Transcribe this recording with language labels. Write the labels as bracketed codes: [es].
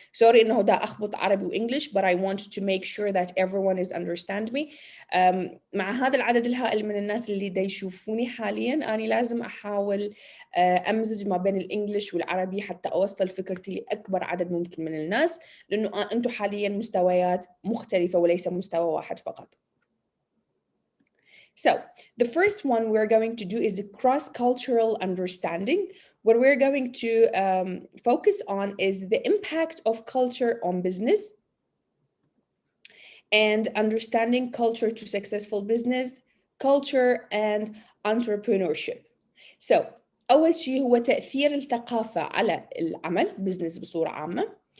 [en] Sorry [ar] إنه دا أخبط عربي وإنجليش, [en] but I want to make sure that everyone is understand me. [ar] مع هذا العدد الهائل من الناس اللي دا يشوفوني حالياً، أنا لازم أحاول أمزج ما بين الإنجليش والعربي حتى أوصل فكرتي لأكبر عدد ممكن من الناس، لأنه أنتم حالياً مستويات مختلفة وليس مستوى واحد فقط. [en] So the first one we're going to do is a cross-cultural understanding. What we're going to focus on is the impact of culture on business and understanding culture to successful business, culture and entrepreneurship. [ar] So أول شيء هو تأثير الثقافة على العمل business بصورة عامة.